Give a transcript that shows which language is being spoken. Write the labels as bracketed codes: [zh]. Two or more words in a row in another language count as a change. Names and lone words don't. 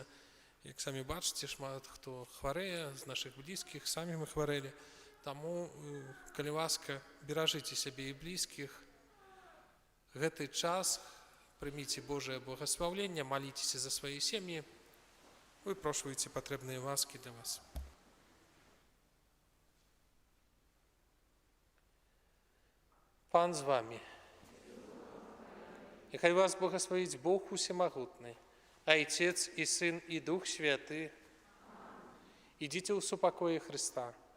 [be] Як самі бачыце, шмат хто хварэе, з нашых блізкіх, самі мы хварэлі. Таму, калі ласка, беражыце сябе і блізкіх. Гэты час прыміце Божае благаслаўленне, маліцеся за свае сем'і, выпрошвайце патрэбныя ласкі для вас. [uk] Пан з вами. Нехай вас благословить Бог Усемогутный, Отец и Сын и Дух Святый. Идите в супокое Христа.